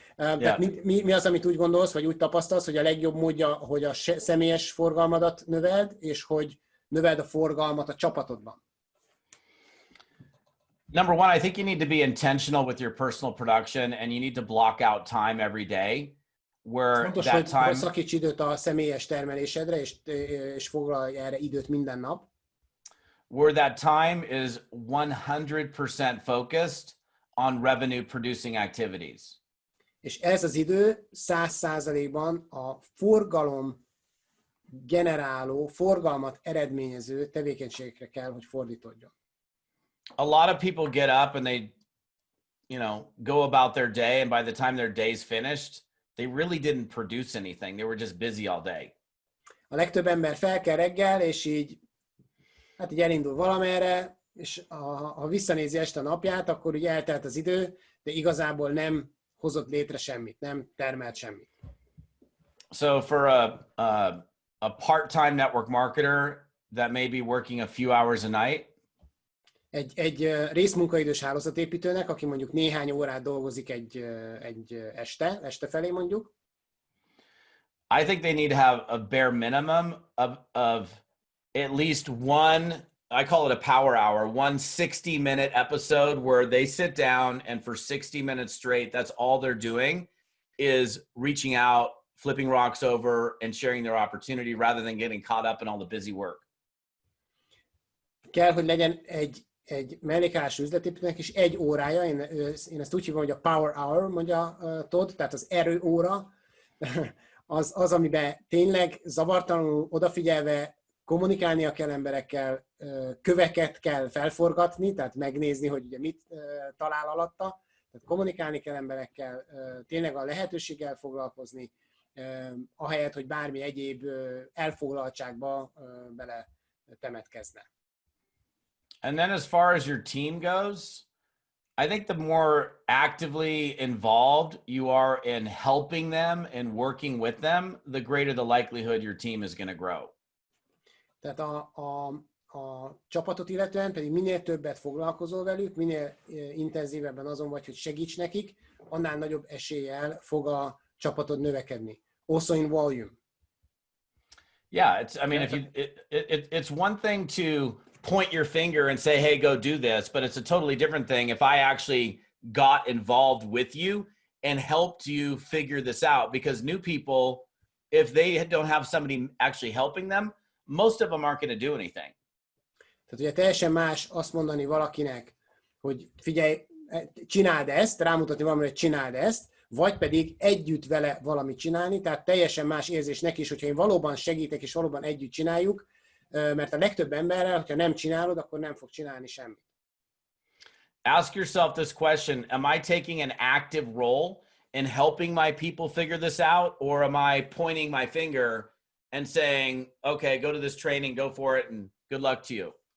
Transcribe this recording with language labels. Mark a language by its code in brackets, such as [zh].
[hu] Tehát mi az, amit úgy gondolsz, vagy úgy tapasztalsz, hogy a legjobb módja, hogy a személyes forgalmadat növeld, és hogy növeld a forgalmat a csapatodban? [en] Number one, I think you need to be intentional with your personal production, and you need to block out time every day where [hu] fontos, [en] that time... [hu] hogy szakíts időt a személyes termelésedre, és foglalj erre időt minden nap. [en] Where that time is 100% focused on revenue producing activities. [hu] És ez az idő 100%-ban a forgalom generáló, forgalmat eredményező tevékenységekre kell, hogy fordítódjon. [en] A lot of people get up and they, go about their day, and by the time their day's finished, they really didn't produce anything. They were just busy all day. [hu] A legtöbb ember fel kell reggel, és így elindul valamerre, és ha visszanézi este a napját, akkor ugye eltelt az idő, de igazából nem hozott létre semmit, nem termelt semmit. [en] So for a part-time network marketer that may be working a few hours a night, [hu] egy részmunkaidős hálózatépítőnek, aki mondjuk néhány órát dolgozik egy este felé mondjuk, [en] I think they need to have a bare minimum of at least one, I call it a power hour, one 60-minute episode where they sit down and for 60 minutes straight, that's all they're doing is reaching out, flipping rocks over, and sharing their opportunity rather than getting caught up in all the busy work. [hu] Kell, hogy legyen egy mellékállású üzletépítőnek is 1 órája, én ezt úgy hívom, hogy a power hour, mondja Todd, tehát az erőóra, az, amiben tényleg zavartalanul odafigyelve kommunikálnia kell emberekkel, köveket kell felforgatni, tehát megnézni, hogy ugye mit talál alatta, tehát kommunikálni kell emberekkel, tényleg a lehetőséggel foglalkozni, ahelyett, hogy bármi egyéb elfoglaltságba bele temetkezne. [en] And then as far as your team goes, I think the more actively involved you are in helping them and working with them, the greater the likelihood your team is going to grow. [hu] Tehát a csapatot illetően pedig minél többet foglalkozol velük, minél intenzívebben azon vagy, hogy segíts nekik, annál nagyobb eséllyel fog a csapatod növekedni. [en] Also in volume. Yeah, it's one thing to point your finger and say, hey, go do this, but it's a totally different thing if I actually got involved with you and helped you figure this out, because new people, if they don't have somebody actually helping them, most of them aren't going to do anything. [hu] Tehát ugye teljesen más azt mondani valakinek, hogy figyelj, csináld ezt, rámutatni valamire, hogy csináld ezt, vagy pedig együtt vele valamit csinálni, tehát teljesen más érzés neki is, hogyha én valóban segítek, és valóban együtt csináljuk, mert a legtöbb emberrel, hogyha nem csinálod, akkor nem fog csinálni semmit. [en] Ask yourself this question: am I taking an active role in helping my people figure this out, or am I pointing my finger and saying, okay, go to this training, go for it, and good luck to you?